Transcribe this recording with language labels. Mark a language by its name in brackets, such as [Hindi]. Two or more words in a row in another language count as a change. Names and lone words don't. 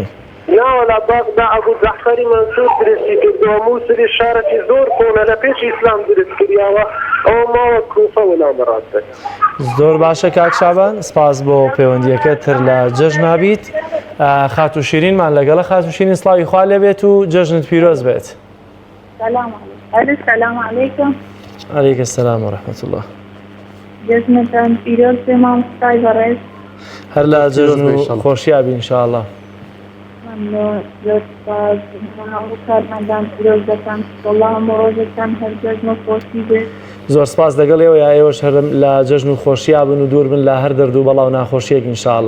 [Central Kurdish] ناوەلا بەغدا ئەبوو جەعفەری مەنسوور دروستی کردووە، مووسڵی شارێکی زۆر کۆنە لە پێش ئیسلام دروست کردیاوە، ئەوە ماوە کوفە وەڵامە ڕاستە. زۆر باشە کاک شعبان، سپاس بۆ پەیوەندیەکە تر لە جەژن نابیت. خاتو شیرینمان لەگەڵە. خاتو شیرین سڵاوی خوا لێ بێت و جەژنت پیرۆز بێت. [Arabic] سلام علیکم. علیکم السلام ورحمة الله. [Central Kurdish] جەژنتان پیرۆز بێ مامۆستای بەڕێز. هەر لە جەژن و خۆشیابی ئینشاءالله. زۆر سپاس هەموو کارمەندان پیرۆز دەکەم، وەڵڵا هەموو ڕۆژێکتان هەر جەژن و خۆشی بێت. زۆر سپاس دەگەڵ ئێوە ئێوەش هەر لە جەژن و خۆشیابن و دوور بن لە هەر دەرد و بەڵاو ناخۆشیەک ئینشاءالله.